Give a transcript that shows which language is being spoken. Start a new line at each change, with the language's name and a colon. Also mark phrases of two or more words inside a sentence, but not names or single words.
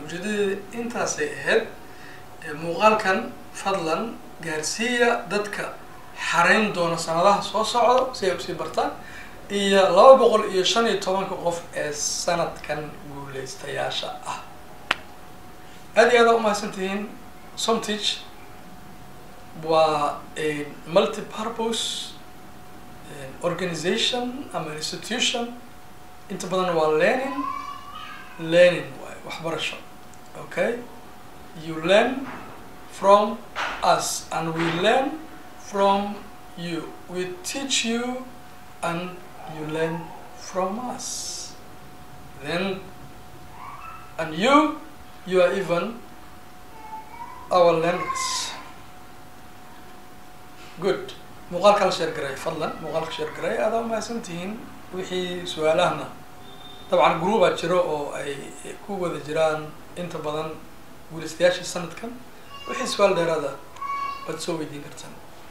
Somali: ujeedadeeda intaasay ahayd. muuqaalkan fadlan gaarsiiya dadka xarayn doona sanadaha soo socdo si ay usii bartaan, iyo 215 qof ee sanadkan guuleystayaasha ah. aad iyo aad u mahadsantihiin. Somteach waa
English: a multi-purpose organization
Somali: ama institution, inta badan waa learning waaye waxbarasho.
English: okay, you learn from us and we learn from you. we teach you and you learn from us. Then and you are even our learners. good.
Somali: muuqaalka la share gareey fadlan, muuqaalka share gareey. aad u mahadsantihiin. wixii su'aalahna dabcan group aa jiro oo ay ku wada jiraan inta badan guuleystayaashii sanadkan. wixii su'aal dheeraada waad soo weydiin kartaan.